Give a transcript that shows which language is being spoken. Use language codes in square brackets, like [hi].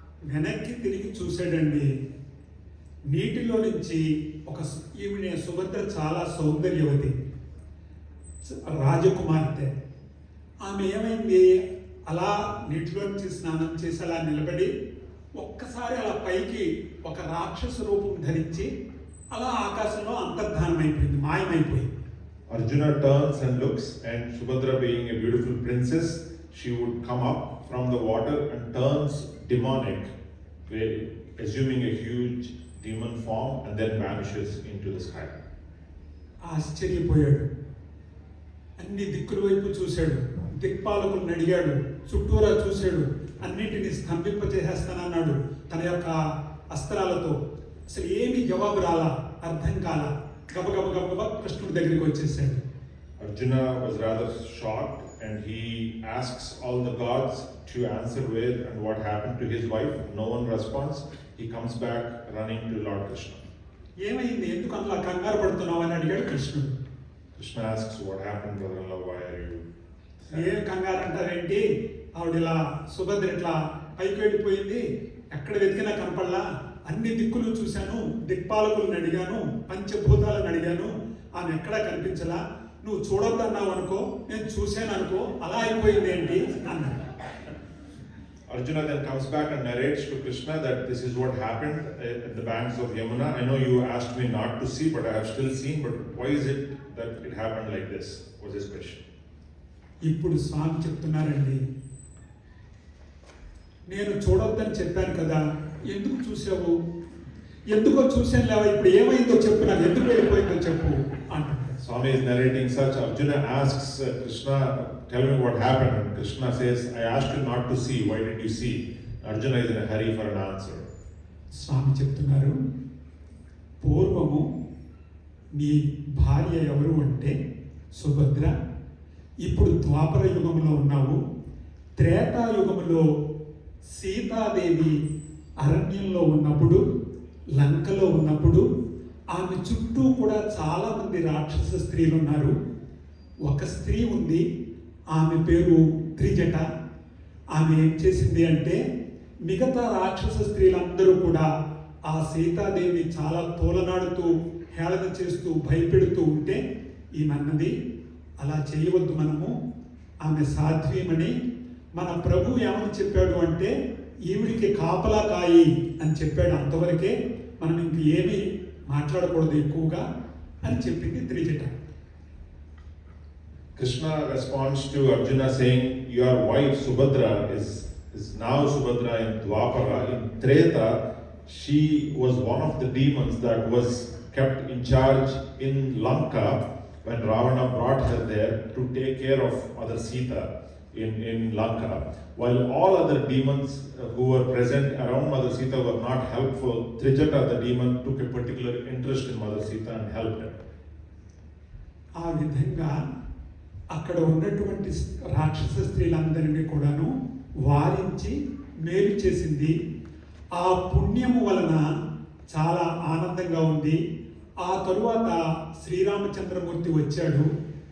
[te] వెనక్కి తిరిగి చూశాడండి. నీటిలో నుంచి ఈవిడ సుభద్ర చాలా సౌందర్యవతి, రాజకుమార్తె. ఆమె ఏమైంది, అలా నీటిలో నుంచి స్నానం చేసి అలా నిలబడి ఒక్కసారి అలా పైకి ఒక రాక్షస రూపం ధరించి అలా ఆకాశంలో అంతర్ధానం అయిపోయింది, మాయమైపోయింది. [en] Arjuna turns and looks, and Subhadra, being a beautiful princess, she would come up from the water and turns demonic, assuming a huge demon form, and then vanishes into the sky. [te] ఆశ్చర్యపోయాడు, అన్ని దిక్కుల వైపు చూశాడు, దిక్పాలకులను అడిగాడు, చుట్టూరా చూశాడు, అన్నింటినీ స్తంభింపజేసేస్తానన్నాడు తన యొక్క అస్త్రాలతో. అసలు ఏమీ జవాబు రాలా, అర్థం కాలా. గబగబ కృష్ణుడి దగ్గరికి వచ్చేసాడు. [en] Arjuna was rather shocked, and he asks all the gods to answer where and what happened to his wife. No one responds. He comes back running to Lord Krishna. [te] ఏమైంది, ఎందుకు అలా కంగారు పడుతున్నావు అని అడిగాడు కృష్ణుడు. [en] Krishna asks, what happened, brother-in-law? Why are you sad? [te] ఏం కంగారు అంటారేంటి, ఆవిడ ఇలా సుభద్ర ఇట్లా పైకి వెళ్ళిపోయింది, ఎక్కడ వెతికినా కనపడలా, అన్ని దిక్కులు చూశాను, దిక్పాలకులను అడిగాను, పంచభూతాలను అడిగాను, ఆమె ఎక్కడా కనిపించలా, నువ్వు చూడొద్దన్నావు అనుకో, నేను చూశాను అనుకో, అలా అయిపోయింది ఏంటి అన్నాడు. [en] Arjuna then comes back and narrates to Krishna that this is what happened at the banks of Yamuna. I know you asked me not to see, but I have still seen, but why is it that it happened like this? Was his question. [te] ఇప్పుడు స్వామి చెప్తున్నారండి, నేను చూడొద్దని చెప్పాను కదా, ఎందుకు చూసావు, ఎందుకో చూసాను లేవా, ఇప్పుడు ఏమైందో చెప్పు, నాకు ఎందుకు వెళ్ళిపోయిందో చెప్పు అంటాడు. [en] Swami is narrating such. Arjuna asks Krishna, tell me what happened. And Krishna says, I asked you not to see. Why did you see? Arjuna is in a hurry for an answer. [te] స్వామి చెప్తున్నారు, పూర్వము నీ భార్య ఎవరు అంటే సుభద్ర, ఇప్పుడు ద్వాపర యుగంలో ఉన్నావు, త్రేతాయుగములో సీతాదేవి అరణ్యంలో ఉన్నప్పుడు, లంకలో ఉన్నప్పుడు ఆమె చుట్టూ కూడా చాలా మంది రాక్షస స్త్రీలు ఉన్నారు. ఒక స్త్రీ ఉంది, ఆమె పేరు త్రిజట. ఆమె ఏం చేసింది అంటే, మిగతా రాక్షస స్త్రీలందరూ కూడా ఆ సీతాదేవిని చాలా తోలనాడుతూ హేళన చేస్తూ భయపెడుతూ ఉంటే ఈమెన్నది, అలా చేయవద్దు, మనము ఆమె సాధ్వీమని, మన ప్రభు ఏమని చెప్పాడు అంటే ఈవిడికి కాపలా కాయి అని చెప్పాడు, అంతవరకే, మనం ఇంక ఏమీ మాట్లాడకూడదు ఎక్కువగా అని చెప్పింది Trijata. [en] Krishna responds to Arjuna saying, your wife Subhadra is now Subhadra in Dwapara. In Treta, she was one of the demons that was kept in charge in Lanka when Ravana brought her there to take care of Mother Sita. in Lanka. While all other demons who were present around Mother Sita were not helpful, Trijata the demon took a particular interest in Mother Sita and helped her. [te] ఆ విధంగా అక్కడ ఉన్నటువంటి రాక్షస స్త్రీలందరినీ కూడాను వారించి మేలు చేసింది. ఆ పుణ్యము వలన చాలా ఆనందంగా ఉంది. ఆ తరువాత శ్రీరామచంద్రమూర్తి వచ్చాడు.